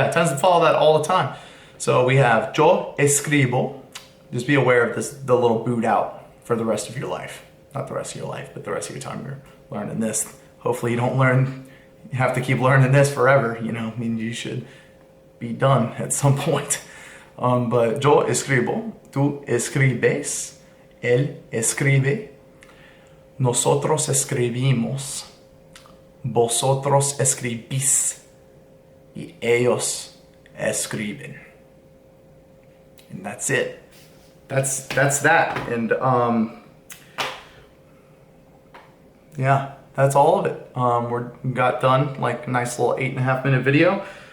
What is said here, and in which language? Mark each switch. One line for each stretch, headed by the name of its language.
English: Yeah, it tends to follow that all the time. So we have
Spanish: yo escribo.
English: Just be aware of this, the little boot out for the rest of your life. Not the rest of your life, but the rest of your time you're learning this. Hopefully you don't you have to keep learning this forever, you know. I mean, you should be done at some point. But
Spanish: yo escribo, tú escribes, él escribe, nosotros escribimos, vosotros escribís, y ellos escriben.
English: And that's it. That's that, and yeah, that's all of it. We got done, like a nice little 8.5 minute video.